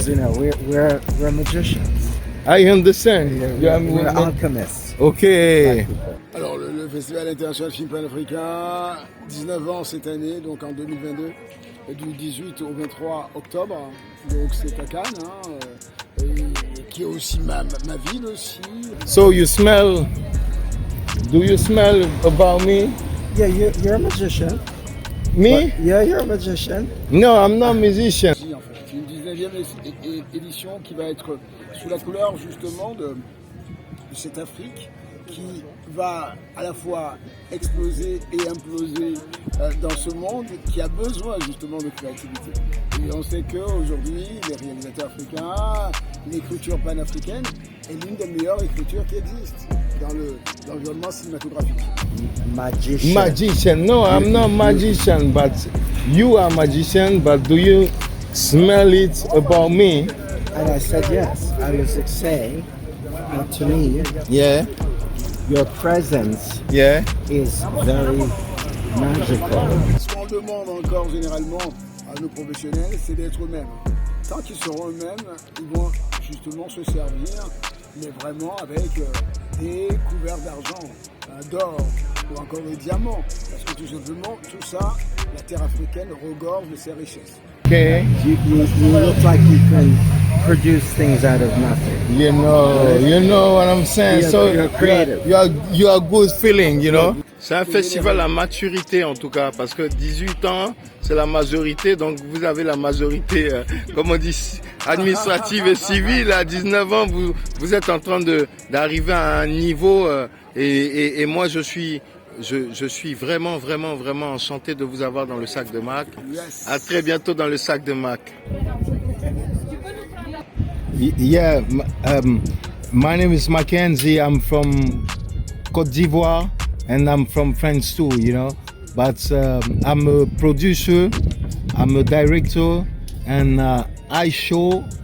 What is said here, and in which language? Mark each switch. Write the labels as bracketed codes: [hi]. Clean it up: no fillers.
[en] You know, we're magicians. I understand. We're alchemists. Okay. [fr] Alors le Festival international film panafricain, 19 ans cette année, donc en 2022, du 18 au 23 octobre, donc c'est à Cannes, hein, qui est aussi ma ville aussi. [en] So you smell, do you smell about me? Yeah, you're a magician. Me? Yeah, you're a magician. No, I'm not a musician. [fr] C'est une 19e édition qui va être sous la couleur justement de cette Afrique qui va à la fois exploser et imploser dans ce monde qui a besoin justement de créativité. Et on sait qu'aujourd'hui, les réalisateurs africains, l'écriture panafricaine est l'une des meilleures écritures qui existent dans l'environnement cinématographique. [en] Magician. No, I'm not magician, but you are magician, but do you smell it about me? And I said yes. I was saying, to me, yeah, your presence is very magical. [fr] Ce qu'on demande encore généralement à nos professionnels, c'est d'être eux-mêmes. Tant qu'ils seront eux-mêmes, ils vont justement se servir, mais vraiment avec des couverts d'argent, d'or ou encore de diamants. Parce que tout simplement, tout ça, la terre africaine regorge de ses richesses. [en] Okay. You look like you can produce things out of nothing. You know what I'm saying. You're creative. You are good feeling, you know. [fr] C'est un festival à maturité en tout cas, parce que 18 ans, c'est la majorité, donc vous avez la majorité, comme on dit, administrative et civile. À 19 ans, vous êtes en train d'arriver à un niveau, et moi je suis vraiment enchanté de vous avoir dans le sac de Mac. [en] Yes. [fr] À très bientôt dans le sac de Mac. [en] Yeah, my name is Mackenzie. I'm from Côte d'Ivoire and I'm from France too, you know. But I'm a producer, I'm a director, and I show.